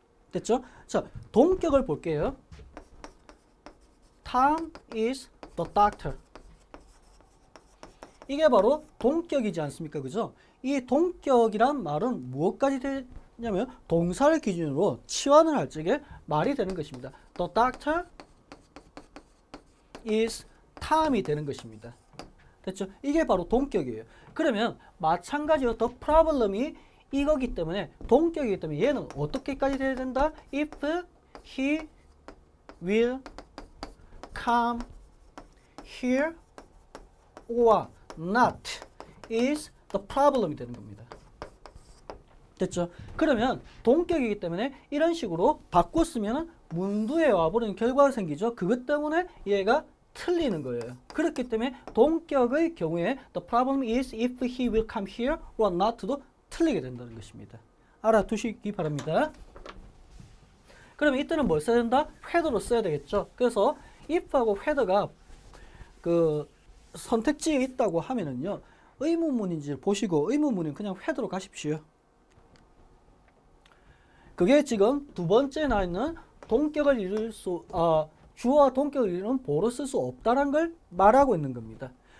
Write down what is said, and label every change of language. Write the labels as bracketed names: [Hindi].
[Korean] 됐죠? 자, 동격을 볼게요. [English] Tom is the doctor. [Korean] 이게 바로 동격이지 않습니까? 그죠? 이 동격이란 말은 무엇까지 되냐면 동사를 기준으로 치환을 할 적에 말이 되는 것입니다. [English] The doctor is Tom이 [Korean] 되는 것입니다. 됐죠? 이게 바로 동격이에요. 그러면 마찬가지로 the problem이 이거기 때문에 동격이기 때문에 얘는 어떻게까지 돼야 된다? [English] If he will come here or not is the problem이 [Korean] 되는 겁니다. 됐죠? 그러면 동격이기 때문에 이런 식으로 바꿨으면 문두에 와버리는 결과가 생기죠. 그것 때문에 얘가 틀리는 거예요. 그렇기 때문에 동격의 경우에 [English] the problem is if he will come here or not도 [Korean] 틀리게 된다는 것입니다. 알아두시기 바랍니다. 그러면 이때는 뭘 써야 된다? whether로 써야 되겠죠. 그래서 if하고 whether가 그 선택지에 있다고 하면은요, 의문문인지 보시고 의문문은 그냥 whether로 가십시오. 그게 지금 두 번째 나 있는 동격을 이룰 수, 주어와 동격을 이루는 보로 쓸 수 없다는 걸 말하고 있는 겁니다.